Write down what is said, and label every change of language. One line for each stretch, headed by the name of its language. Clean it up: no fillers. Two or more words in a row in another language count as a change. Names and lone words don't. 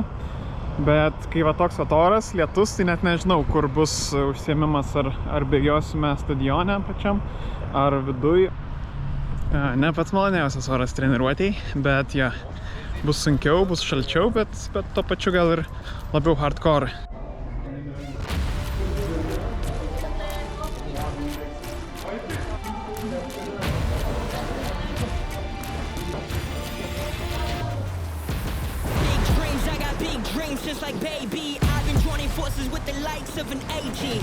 Lithuanian: Bet kai va toks oras, lietus, tai net nežinau, kur bus užsiėmimas, ar bėgiosime stadione pačiam, ar viduj. Ne pats maloniausias oras treniruotei, bet ja, bus sunkiau, bus šalčiau, bet to pačiu gal ir labiau hardcore.
English: Just like baby, I've been joining forces with the likes of an A-team.